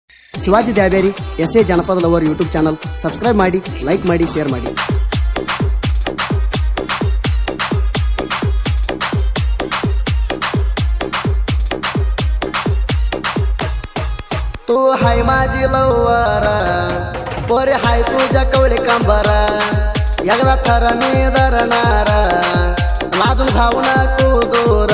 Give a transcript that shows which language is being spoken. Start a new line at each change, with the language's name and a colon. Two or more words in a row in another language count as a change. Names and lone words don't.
Kannada: ಶಿವಾಜಿ ದ್ಯಾಬೇರಿ SA ಜನಪದ ಲವರ್
English: YouTube channel subscribe
Kannada: ಮಾಡಿ, ಲೈಕ್ ಮಾಡಿ, ಶೇರ್ ಮಾಡಿ.
Marathi: तू हाय माझी लवर पोरे हाय तुझ्या कवळे कंबर एकदा थर मी धरणार लाजून जाऊ नको दूर.